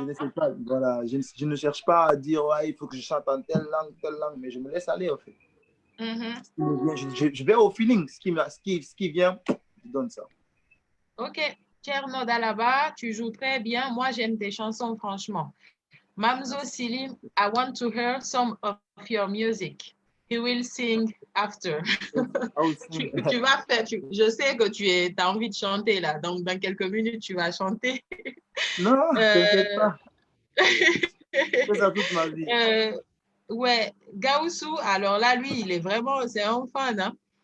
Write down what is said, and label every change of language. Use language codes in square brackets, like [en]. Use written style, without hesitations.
[fr] Je ne sais pas, voilà, je ne cherche pas à dire, ouais, il faut que je chante en telle langue, mais je me laisse aller, en fait. Je vais au feeling, ce qui vient, je donne ça. Ok, Tcherno Dalaba, tu joues très bien. Moi, j'aime tes chansons, franchement. [en] Mamzo Silim, I want to hear some of your music. He will sing after. [fr] Tu vas faire, je sais que tu as envie de chanter là, donc dans quelques minutes, tu vas chanter. Non, t'inquiète pas. Je fais ça toute ma vie. Ouais, Gaussou, alors là, lui, il est vraiment, c'est un fan, hein.